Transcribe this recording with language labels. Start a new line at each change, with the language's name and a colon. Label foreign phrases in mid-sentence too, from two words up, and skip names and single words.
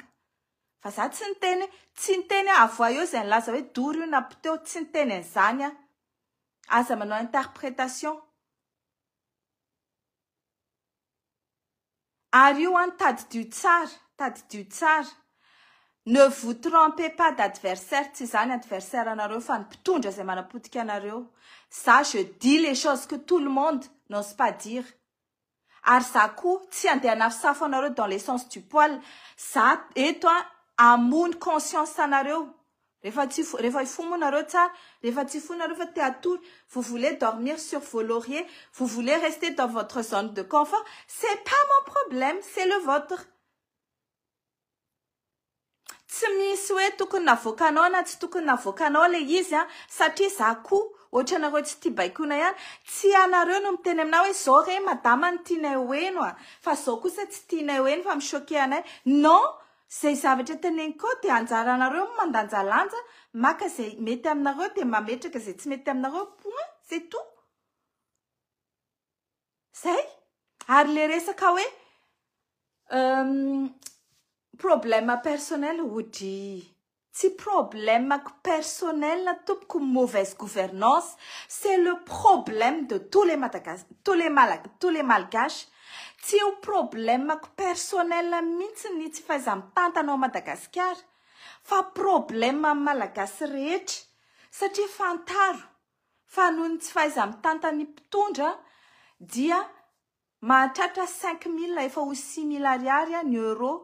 Malagasy: Fa za tsy niteny avoa eo izay nilaza hoe doro io napoteo, tsy niteny an'izany aza manao interprétation. Ary io tadidio tsara.
French: Ne vous trompez pas d'adversaire,
Malagasy: tsy zany adversaire anareo fa ny mpitondra izay manapotika anareo.
French: Ça, je dis les choses que tout le monde n'ose pas dire.
Malagasy: Ary za koa tsy andeha hanafisafo anareo
French: dans le sens du poil.
Malagasy: Za eto hamono conscience anareo. Rehefa ifomo anareo tsara, rehefa tsy ifomo anareo fa te hatory,
French: vous voulez dormir sur vos lauriers, vous voulez rester dans votre zone de confort, c'est pas mon problème, c'est le vôtre.
Malagasy: Tsy misy hoe tokony navoakanao na tsy tokony navoakanao le izy satria za koa ohatra anareo tsy tia baikona ihany, tsy anareo no miteny aminao hoe zao re madama ny tianay hoeno fa zao kosa tsy tianay hoeno fa michoquer anay. Non, zay zavatra teneniko dia anjara anareo mandanjalanja, maka zay mety aminareo dia mametraka zay tsy mety aminareo,
French: point, c'est tout.
Malagasy: Zay. Ary le resaka hoe
French: problème personnel
Malagasy: oudi.
French: Si problème personnel, tout mauvaise gouvernance, c'est le problème de tous les malgaches. Si o problème personnel
Malagasy: mihitsy tsy fahaiza-mitantanao Madagasikara, fa problème malagasy rehetra, satria fantaro fa noho ny tsy fahaiza-mitantany mpitondra dia mahatratra 5 000 efa ho 6 000 ariary ny euro.